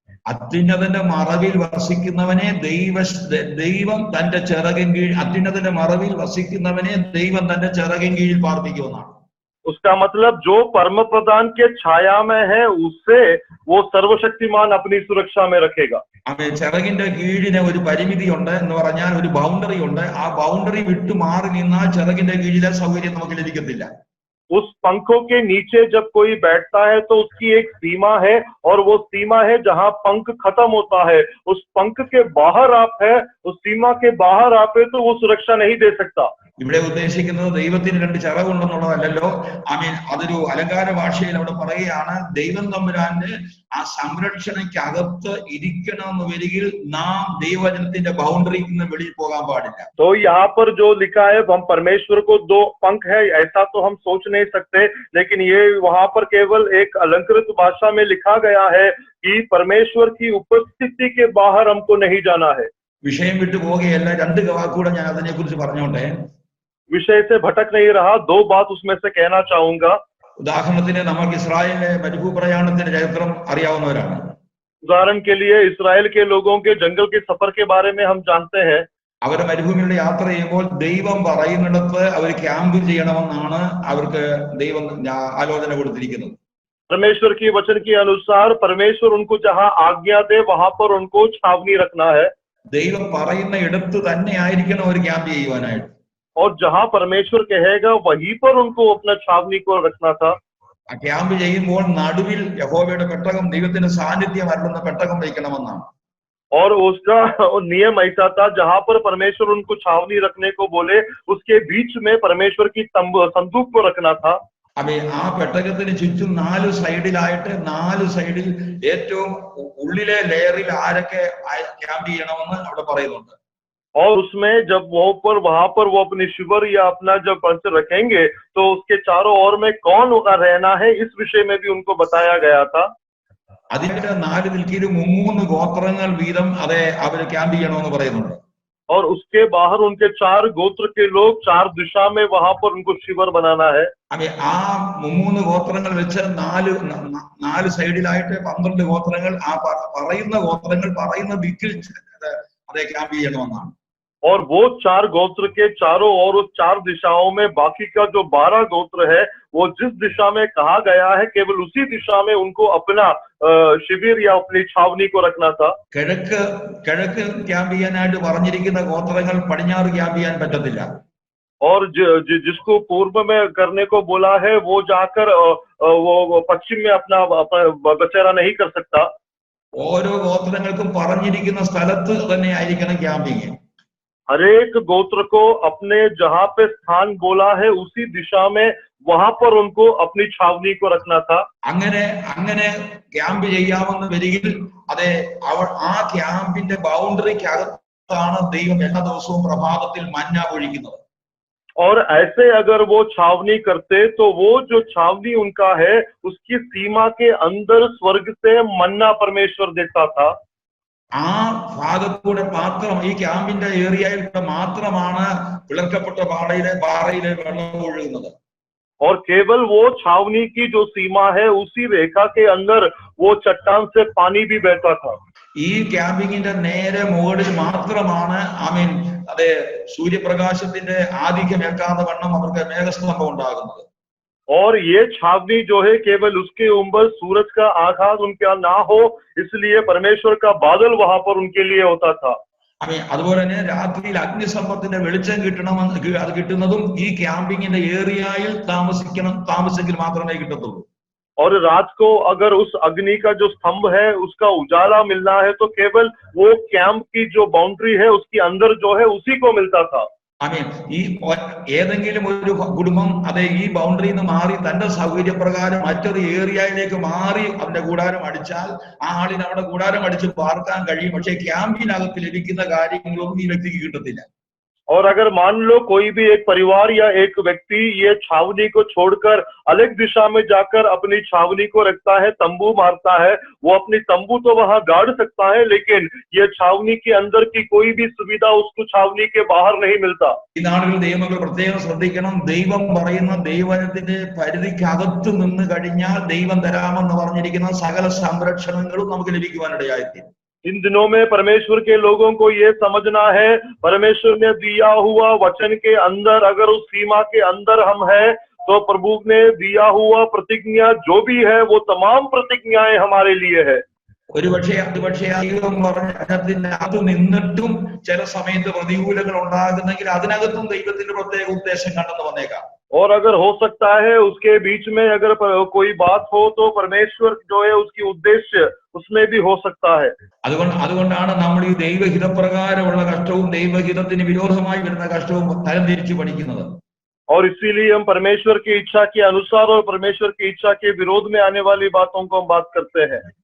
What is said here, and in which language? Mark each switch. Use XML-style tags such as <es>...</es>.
<ml>അത്യുന്നതന്റെ മറവിൽ വസിക്കുന്നവനെ ദൈവം തന്റെ ചിറകിൻ കീഴിൽ അത്യുന്നതന്റെ മറവിൽ വസിക്കുന്നവനെ ദൈവം തന്റെ ചിറകിൻ കീഴിൽ പാർപ്പിക്കുമെന്നാണ്.</ml> <hi>उसका मतलब जो परम प्रधान के छाया में है उससे वो सर्वशक्तिमान अपनी सुरक्षा में रखेगा.</hi> <ml>ചിറകിന്റെ കീഴിന് ഒരു പരിമിതി ഉണ്ട് എന്ന് പറഞ്ഞാൽ ഒരു ബൗണ്ടറി ഉണ്ട്. ആ ബൗണ്ടറി വിട്ടു മാറി നിന്നാൽ ചിറകിന്റെ കീഴിലെ സൗകര്യം നമുക്ക് ലഭിക്കത്തില്ല.</ml> <hi>उस पंखों के नीचे जब कोई बैठता है तो उसकी एक सीमा है और वो सीमा है जहां पंख खत्म होता है. उस पंख के बाहर आप है, उस सीमा के बाहर आप है तो वो सुरक्षा नहीं दे सकता.</hi> <ml>ഇവിടെ ഉദ്ദേശിക്കുന്നത് ദൈവത്തിന് 2 ചിറകുണ്ടെന്നുള്ളതല്ലോ. അതൊരു അലങ്കാര ഭാഷയിൽ അവിടെ പറയുകയാണ്, ദൈവം തമ്പുരാന്റെ ആ സംരക്ഷണയ്ക്കകത്ത് ഇരിക്കണമെന്ന് വരികിൽ നാം ദൈവവചനത്തിന്റെ ബൗണ്ടറിയിൽ നിന്ന് വെളിയിൽ പോകാൻ പാടില്ല.</ml> <hi>तो यहाँ पर जो लिखा है हम परमेश्वर को 2 पंख है ऐसा तो हम सोच नहीं सकते, लेकिन ये वहां पर केवल एक अलंकृत भाषा में लिखा गया है कि परमेश्वर की उपस्थिति के बाहर हमको नहीं जाना है.</hi> <ml>വിഷയം വിട്ടു പോവുകയല്ല, 2 വാക്കുകൂടെ ഞാൻ അതിനെ കുറിച്ച് പറഞ്ഞോട്ടെ.</ml> <hi>विषय से भटक नहीं रहा, 2 बात उसमें से कहना चाहूंगा.</hi> <ml>ഉദാഹരണത്തിന് നമുക്ക് ഇസ്രായേലിലെ മരുഭൂ പ്രയാണത്തിന്റെ ചരിത്രം അറിയാവുന്നവരാണ്.</ml> <hi>उदाहरण के लिए इसराइल के लोगों के जंगल के सफर के बारे में हम जानते हैं.</hi> <ml>അവർ മരുഭൂമിയിലൂടെ യാത്ര ചെയ്യുമ്പോൾ ദൈവം പറയുന്നിടത്ത് അവർ ക്യാമ്പ് ചെയ്യണമെന്നാണ് അവർക്ക് ദൈവം ആലോചന കൊടുത്തിരിക്കുന്നത്.</ml> <hi>परमेश्वर की वचन के अनुसार परमेश्वर उनको जहां आज्ञा दे वहां पर उनको छावनी रखना है.</hi> <ml>ദൈവം പറയുന്ന ഇടത്ത് തന്നെ ആയിരിക്കണം അവർ ക്യാമ്പ് ചെയ്യുവാനായിട്ട്.</ml> <hi>और जहां परमेश्वर कहेगा वहीं पर उनको अपना छावनी को रखना था.</hi> <ml>ആ ക്യാമ്പ് ചെയ്യുമ്പോൾ നടുവിൽ യഹോവയുടെ പെട്ടകം, ദൈവത്തിന്റെ സാന്നിധ്യം അരുളുന്ന പെട്ടകം വയ്ക്കണമെന്നാണ്.</ml> <hi>और उसका नियम ऐसा था, जहां पर परमेश्वर उनको छावनी रखने को बोले उसके बीच में परमेश्वर की संदूक को रखना था.</hi> <ml>അപ്പൊ ആ പെട്ടകത്തിന് ചുറ്റും 4 സൈഡിലായിട്ട് 4 സൈഡിൽ ഏറ്റവും ഉള്ളിലെ ലെയറിൽ ആരൊക്കെ ക്യാമ്പ് ചെയ്യണമെന്ന് അവിടെ പറയുന്നുണ്ട്.</ml> <hi>और उसमें जब वहां पर वो अपनी शिविर या अपना जब पंच रखेंगे तो उसके चारों ओर में कौन रहना है, इस विषय में भी उनको बताया गया था.</hi> <ml>അതിന്റെ 4 ദിക്കിലും 3 ഗോത്രങ്ങൾ വീതം അതെ അവര് ക്യാമ്പ് ചെയ്യണമെന്ന് പറയുന്നുണ്ട്.</ml> <hi>और उसके बाहर उनके 4 गोत्र के लोग 4 दिशा में वहां पर उनको शिविर बनाना है.</hi> <ml>അപ്പൊ ആ 3 ഗോത്രങ്ങൾ വെച്ച് 4 സൈഡിലായിട്ട് 12 ഗോത്രങ്ങൾ ആ പറയുന്ന ഗോത്രങ്ങൾ പറയുന്ന ദിക്കിൽ അതെ ക്യാമ്പ് ചെയ്യണമെന്നാണ്.</ml> <hi>और वो 4 गोत्र के चारों ओर उस 4 दिशाओं में बाकी का जो 12 गोत्र है वो जिस दिशा में कहा गया है केवल उसी दिशा में उनको अपना शिविर या अपनी छावनी को रखना था.</hi> <ml>കിഴക്ക് ക്യാമ്പ് ചെയ്യാനായിട്ട് പറഞ്ഞിരിക്കുന്ന ഗോത്രങ്ങൾ പടിഞ്ഞാറ് ക്യാമ്പ് ചെയ്യാൻ പറ്റത്തില്ല.</ml> <hi>और जिसको पूर्व में करने को बोला है वो जाकर वो पश्चिम में अपना बसेरा नहीं कर सकता.</hi> <ml>ഓരോ ഗോത്രങ്ങൾക്കും പറഞ്ഞിരിക്കുന്ന സ്ഥലത്ത് തന്നെ ആയിരിക്കണം ക്യാമ്പിങ്.</ml> <hi>हर एक गोत्र को अपने जहां पे स्थान बोला है उसी दिशा में वहां पर उनको अपनी छावनी को रखना था.</hi> <ml>അങ്ങനെ ക്യാമ്പ് ചെയ്യാമെന്ന് വരികിൽ അതെ ആ ക്യാമ്പിന്റെ ബൗണ്ടറിക്കകത്താണ് ദൈവം എല്ലാ ദിവസവും പ്രഭാതത്തിൽ മന്ന ഒഴിക്കുന്നത്.</ml> <hi>और ऐसे अगर वो छावनी करते तो वो जो छावनी उनका है उसकी सीमा के अंदर स्वर्ग से मन्ना परमेश्वर देता था.</hi> <ml>ആ ഭാഗത്തൂടെ മാത്രം ഈ ക്യാമ്പിന്റെ ഏരിയയിൽ മാത്രമാണ് പിളർക്കപ്പെട്ട പാറയിലെ വെള്ളം ഒഴുകുന്നത്.</ml> <hi>और केवल वो छावनी की जो सीमा है उसी रेखा के अंदर वो चट्टान से पानी भी बहता था.</hi> <ml>ഈ ക്യാമ്പിങ്ങിന്റെ നേരെ മുകളിൽ മാത്രമാണ് അതെ സൂര്യപ്രകാശത്തിന്റെ ആധിക്യം ഏൽക്കാതെ വണ്ണം അവർക്ക് മേഘസ്തംഭം ഉണ്ടാകുന്നത്.</ml> <hi>और ये छावनी जो है केवल उसके ऊपर सूरज का आघात उनका ना हो इसलिए परमेश्वर का बादल वहां पर उनके लिए होता था.</hi> <ml>അതുപോലെ തന്നെ രാത്രിയിൽ അഗ്നിസ്തംഭത്തിന്റെ വെളിച്ചം അത് കിട്ടുന്നതും ഈ ക്യാമ്പിങ്ങിന്റെ ഏരിയയിൽ താമസിച്ചെങ്കിൽ മാത്രമേ കിട്ടത്തുള്ളൂ.</ml> <hi>और रात को अगर उस अग्नि का जो स्तंभ है उसका उजाला मिलना है तो केवल वो कैंप की जो बाउंड्री है उसके अंदर जो है उसी को मिलता था.</hi> <ml>ഈ ഏതെങ്കിലും ഒരു കുടുംബം അതെ ഈ ബൗണ്ടറിയിൽ നിന്ന് മാറി തന്റെ സൗകര്യപ്രകാരം മറ്റൊരു ഏരിയയിലേക്ക് മാറി അവന്റെ കൂടാരം അടിച്ചാൽ ആ ആളിന് അവിടെ കൂടാരം അടിച്ച് പാർക്കാൻ കഴിയും. പക്ഷെ ക്യാമ്പിനകത്ത് ലഭിക്കുന്ന കാര്യങ്ങളൊന്നും ഈ വ്യക്തിക്ക് കിട്ടത്തില്ല.</ml> <hi>और अगर मान लो कोई भी एक परिवार या एक व्यक्ति ये छावनी को छोड़कर अलग दिशा में जाकर अपनी छावनी को रखता है, तंबू मारता है, वो अपनी तंबू तो वहां गाड़ सकता है लेकिन ये छावनी के अंदर की कोई भी सुविधा उसको छावनी के बाहर नहीं मिलता.</hi> <ml>ഈ നാടുകളിൽ ദൈവങ്ങൾ പ്രത്യേകം ശ്രദ്ധിക്കണം. ദൈവം പറയുന്ന ദൈവത്തിന്റെ പരിധിക്കകത്ത് നിന്ന് കഴിഞ്ഞാൽ ദൈവം തരാമെന്ന് പറഞ്ഞിരിക്കുന്ന സകല സംരക്ഷണങ്ങളും നമുക്ക് ലഭിക്കുവാനിടയായിത്തീരും.</ml> <hi>इन दिनों में परमेश्वर के लोगों को ये समझना है परमेश्वर ने दिया हुआ वचन के अंदर अगर उस सीमा के अंदर हम हैं तो प्रभु ने दिया हुआ प्रतिज्ञा जो भी है वो तमाम प्रतिज्ञाएं हमारे लिए है.</hi> <ml>ഒരുപക്ഷെ ദൈവം പറഞ്ഞതിനകത്ത് നിന്നിട്ടും ചില സമയത്ത് പ്രതികൂലങ്ങൾ ഉണ്ടാകുന്നെങ്കിൽ അതിനകത്തും ദൈവത്തിന്റെ പ്രത്യേക ഉദ്ദേശം കണ്ടെന്ന് വന്നേക്കാം.</ml> <hi>और अगर हो सकता है उसके बीच में अगर कोई बात हो तो परमेश्वर जो है उसकी उद्देश्य उसमें भी हो सकता है.</hi> <ml>അതുകൊണ്ടാണ് നമ്മൾ ഈ ദൈവഹിതപ്രകാരമുള്ള കഷ്ടവും ദൈവഹിതത്തിന് വിരോധമായി വരുന്ന കഷ്ടവും തരംതിരിച്ച് പഠിക്കുന്നത്.</ml> <hi>और इसीलिए हम परमेश्वर की इच्छा के अनुसार और परमेश्वर की इच्छा के विरोध में आने वाली बातों को हम बात करते हैं.</hi>